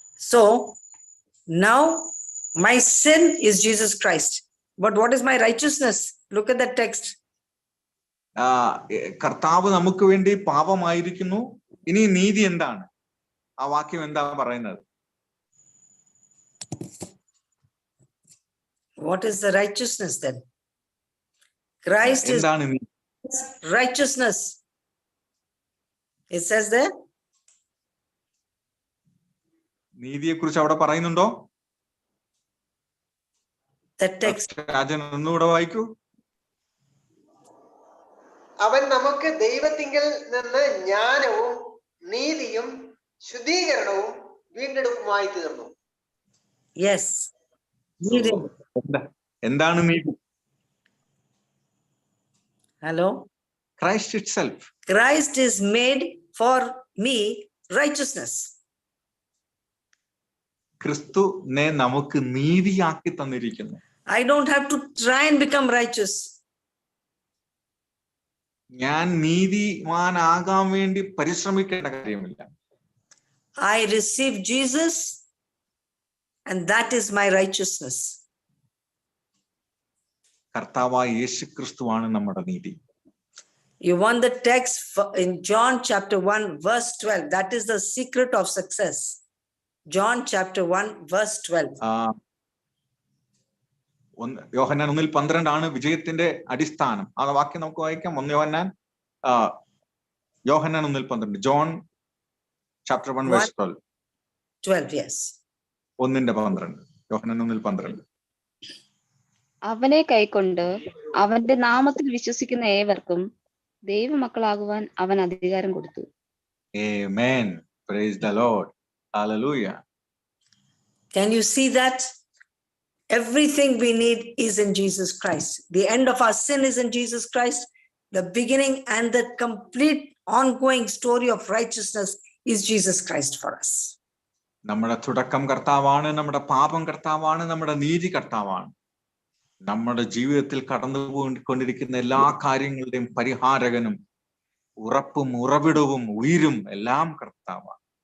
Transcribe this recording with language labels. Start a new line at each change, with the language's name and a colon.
English: So now my sin is Jesus Christ. But what is my righteousness? Look at the text.
Malayalam: കർത്താവ് നമുക്ക് വേണ്ടി പാപമായിരിക്കുന്നു. ഇനി നീതി എന്താണ്? ആ വാക്യം എന്താ പറയുന്നത്?
English: What is the righteousness then? Christ is righteousness. It says there.
Malayalam: നീതിയെ കുറിച്ച് അവിടെ പറയുന്നുണ്ടോ?
English: The text.
Malayalam: രാജൻ ഒന്നുകൂടെ വായിക്കൂ. അവൻ നമുക്ക് ദൈവത്തിങ്കിൽ നിന്ന് ജ്ഞാനവും നീതിയും ശുദ്ധീകരണവും വീണ്ടെടുപ്പുമായി തീർന്നു.
English: Yes.
Malayalam: എന്താണ് നീതി?
English: Hello. Christ itself. Christ is made for me righteousness.
Malayalam: ക്രിസ്തുവിനെ നമുക്ക് നീതിയാക്കി തന്നിരിക്കുന്നു.
English: I don't have to try and become righteous.
Malayalam: ഞാൻ നീതിമാനാകാൻ വേണ്ടി പരിശ്രമിക്കേണ്ട കാര്യമില്ല.
English: I receive Jesus and that is my righteousness.
Malayalam: കർത്താവായ യേശു ക്രിസ്തുവാണ് നമ്മുടെ നീതി.
English: You want the text in John chapter 1 verse 12. That is the secret of success. John chapter 1 verse 12.
Malayalam: യോഹന്നാൻ 1:12 വിജയത്തിന്റെ അടിസ്ഥാനം. ആ വാക്യം നമുക്ക് വായിക്കാം. യോഹന്നാൻ 1:12.
English: John chapter 1 verse 12. 12, yes.
Malayalam: 1:12. യോഹന്നാൻ 1:12. അവനെ കൈക്കൊണ്ട് അവന്റെ നാമത്തിൽ വിശ്വസിക്കുന്ന ഏവർക്കും ദൈവമക്കളാകുവാൻ അവൻ അധികാരം കൊടുത്തു.
English: Amen. Praise the Lord. Hallelujah. Can you see that? Everything we need is in Jesus Christ. The end of our sin is in Jesus Christ. The beginning and the complete ongoing story of righteousness is Jesus Christ for us.
Malayalam: നമ്മുടെ തുടക്കം കർത്താവാണ്, നമ്മുടെ പാപം കർത്താവാണ്, നമ്മുടെ നീതി കർത്താവാണ്. നമ്മുടെ ജീവിതത്തിൽ കടന്നുപോയിക്കൊണ്ടിരിക്കുന്ന എല്ലാ കാര്യങ്ങളുടെയും പരിഹാരകനും ഉറപ്പും ഉറവിടവും ഉയരും എല്ലാം കർത്താവാണ്.